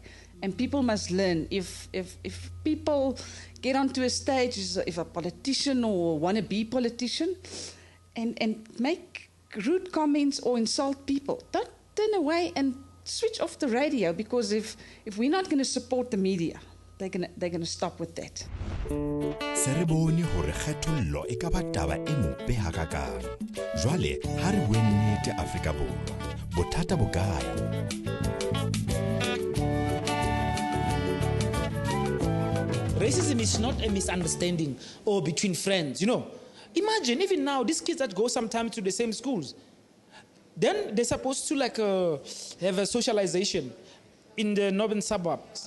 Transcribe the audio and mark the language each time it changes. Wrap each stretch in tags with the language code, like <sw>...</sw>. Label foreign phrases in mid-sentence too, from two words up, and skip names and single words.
<en>And people must learn, if people get onto a stage, if a politician or wannabe politician, and make rude comments or insult people, don't turn away and switch off the radio, because if we're not going to support the media, they're going to stop with that.</en> <st>Se re bone hore kgethollo e ka ba taba e mope hakakang. Jwale ha re bue nnete Afrika Borwa, bothata bo kae?</st> <en>Racism is not a misunderstanding or between friends, Imagine, even now, these kids that go sometimes to the same schools, then they're supposed to have a socialization in the northern suburbs.</en>